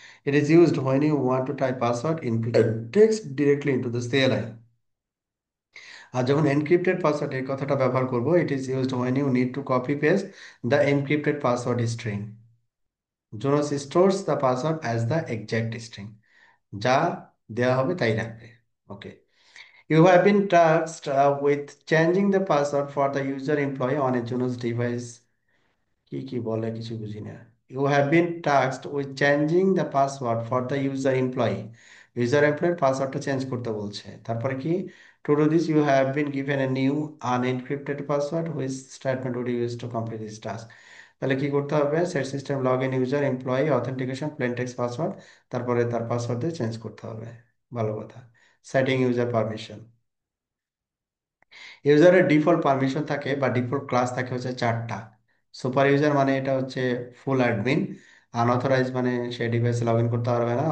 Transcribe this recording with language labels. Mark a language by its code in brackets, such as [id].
[en] It is used when you want to type password in plain text directly into the CLI. [bn] আর যখন encrypted password এই কথাটা ব্যবহার করব, [en] It is used when you need to copy paste the encrypted password string. Jonas stores the password as the exact string. [bn] যা দেওয়া হবে তাই রাখবে। ওকে। [en] You have been tasked with changing the password for the user employee on a Junos device। [bn] কি কি বলে কিছু বুঝি না। [en] You have been tasked with changing the password for the user employee। [bn] User employee পাসওয়ার্ডটা চেঞ্জ করতে বলছে। তারপরে কি? [en] To do this, you have been given a new unencrypted password which statement would you use to complete this task। [bn] তাহলে কি করতে হবে? [en] set system log in user employee authentication plain text password, [bn] তারপরে তার পাসওয়ার্ড দিয়ে change করতে হবে। ভালো কথা। [en] Setting user permission. [bn] ইউজারের default permission থাকে বা ডিফল্ট ক্লাস থাকে হচ্ছে 4টা। সুপার ইউজার মানে এটা হচ্ছে ফুল অ্যাডমিন। আনঅথরাইজ মানে সে ডিভাইসে লগ ইন করতে পারবে না।